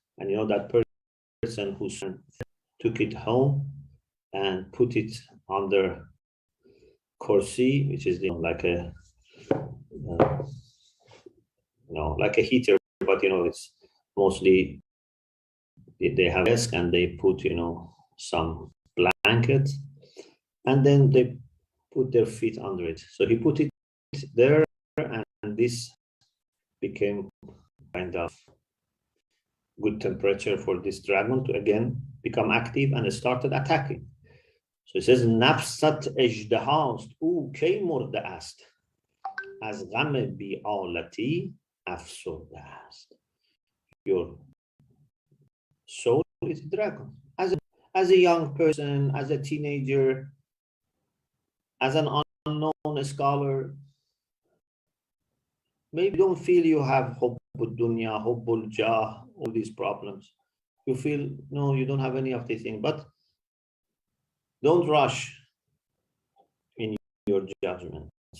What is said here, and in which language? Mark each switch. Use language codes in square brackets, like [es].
[en] And that person who took it home and put it under kursi, which is like a like a heater, but it's mostly they have a desk and they put some blanket, and then they put their feet under it. So he put it there, and this became kind of good temperature for this dragon to again become active, and it started attacking. So he says, [fa] nafsat اژدهاست او کی مرده است از غم بی آلتی افسرده است. [en] Your soul is a dragon. as a young person, as a teenager, as an unknown scholar, maybe you don't feel you have hubbul dunya, hubbul jah, all these problems. You feel, no, you don't have any of these things, but don't rush in your judgment.